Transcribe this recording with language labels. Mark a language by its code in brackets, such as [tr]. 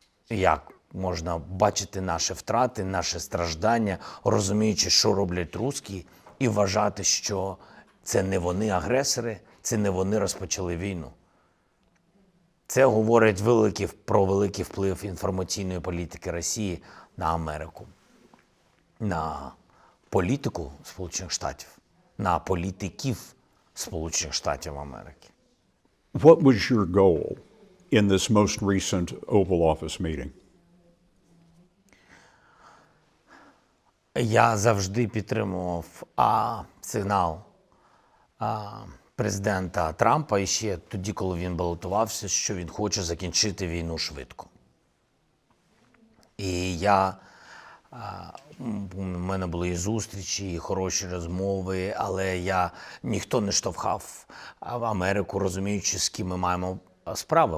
[uk] Як можна бачити наші втрати, наші страждання, розуміючи, що роблять русські, і вважати, що це не вони агресори, це не вони розпочали війну. Це говорить про великий вплив інформаційної політики Росії на Америку, на політику Сполучених Штатів, на політиків Сполучених Штатів Америки. [en] What was your goal in this most recent Oval Office meeting? [uk] Я завжди підтримував сигнал президента Трампа і ще тоді, коли він балотувався, що він хоче закінчити війну швидко. І у мене були і зустрічі, і хороші розмови, але ніхто не штовхав Америку, розуміючи, з ким ми маємо справи.